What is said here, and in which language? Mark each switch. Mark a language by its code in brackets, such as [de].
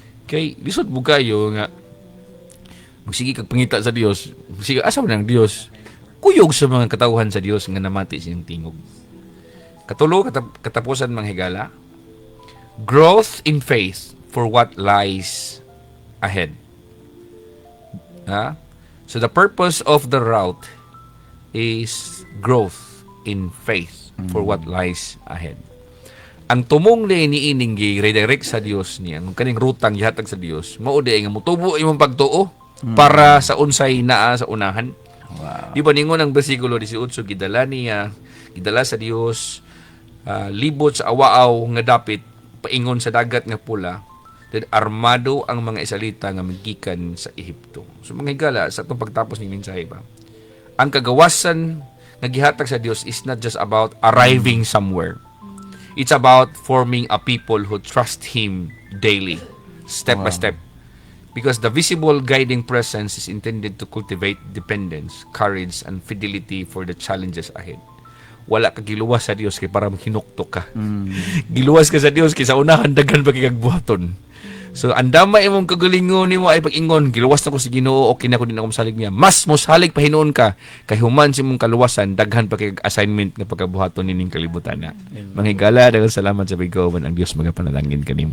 [ceb] Kay lisod mo kayo nga magsige kag pangita sa Dios, magsige asa man ang Dios. Kuyog sa mga katawhan sa Dios nga namati siyang tingog. Katulo katapusan mga higala, [en] growth in faith for what lies ahead. So the purpose of the route is growth in faith for what lies ahead. [ceb] Ang tumong ni ining gi-redirect sa Dios niya, ang kaning rutang gihatag sa Dios, mao di nga motubo imong pagtuo para sa unsay naa sa unahan. Wow. Di ba ningon ang bersikulo 18 gidala sa Dios libot sa awaaw nga dapit paingon sa dagat nga pula. Then armado ang mga Israelita nga magikan sa Ehipto. So mga higala sa itong pagtapos ng mensahe ba, ang kagawasan nga gihatag sa Dios [en] is not just about arriving somewhere. It's about forming a people who trust Him daily, step by step. Because the visible guiding presence is intended to cultivate dependence, courage, and fidelity for the challenges ahead. [ceb] Wala ka giluwas sa Dios kay para hinuktok ka. Giluwas ka sa Dios kay sa unahan daghan pa kagbuhaton. So andama imong kagalingon nimo ay pag-ingon giluwas na ko si Ginoo okay na ko din ako masalig niya. Mas mosalig pa hinuon ka kay human si imong kaluwasan daghan pa kay assignment nga pagkabuhaton nining kalibutan na. Mga higala daghang salamat sa pagkauban ang Dios magapanalangin kanimo.